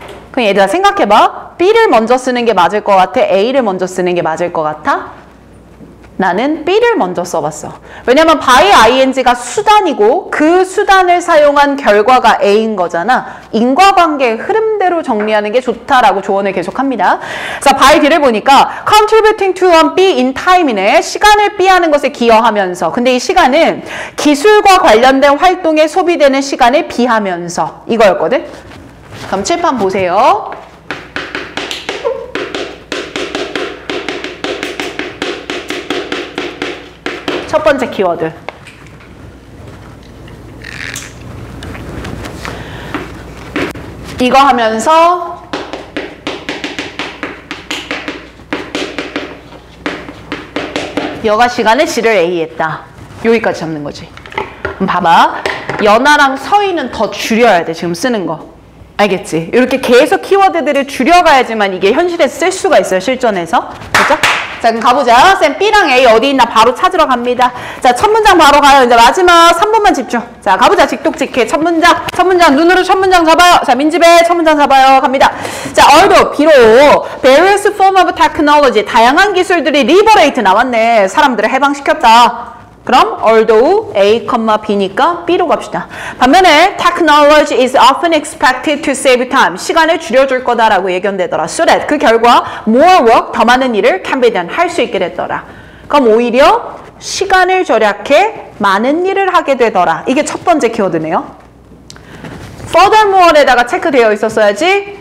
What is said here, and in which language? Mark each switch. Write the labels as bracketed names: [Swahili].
[Korean] 그럼 얘들아 생각해봐. B를 먼저 쓰는 게 맞을 것 같아? A를 먼저 쓰는 게 맞을 것 같아? 나는 B를 먼저 써봤어. 왜냐면 by ing가 수단이고 그 수단을 사용한 결과가 A인 거잖아. 인과관계의 흐름대로 문제로 정리하는 게 좋다라고 조언을 계속합니다. 자, [English] by D를 [Korean] 보니까 [English] contributing to on B in time이네. [Korean] 시간을 B하는 것에 기여하면서. 근데 이 시간은 기술과 관련된 활동에 소비되는 시간을 B하면서 이거였거든. 그럼 칠판 보세요. 첫 번째 키워드. 이거 하면서 여가 시간에 G를 A 했다. 여기까지 잡는 거지. 그럼 봐봐. 연아랑 서희는 더 줄여야 돼. 지금 쓰는 거. 알겠지? 이렇게 계속 키워드들을 줄여가야지만 이게 현실에서 쓸 수가 있어요. 실전에서. 그죠? 자, 그럼 가보자. 쌤 B랑 A 어디 있나 바로 찾으러 갑니다. 자, 첫 문장 바로 가요. 이제 마지막 3분만 집중. 자, 가보자. 직독직해. 첫 문장. 첫 문장 눈으로 첫 문장 잡아요. 자, 민집애 첫 문장 잡아요. 갑니다. [English] 자, although [Korean] 비록 [English] various form of technology [Korean] 다양한 기술들이 [English] liberate [Korean] 나왔네. 사람들을 해방시켰다. 그럼 although A, B니까 B로 갑시다. 반면에 [English] technology is often expected to save time. [Korean] 시간을 줄여줄 거다라고 예견되더라. [English] So that [Korean] 그 결과 [English] more work, [Korean] 더 많은 일을 [English] can be done, [Korean] 할 수 있게 됐더라. 그럼 오히려 시간을 절약해 많은 일을 하게 되더라. 이게 첫 번째 키워드네요. furthermore에다가 체크되어 있었어야지.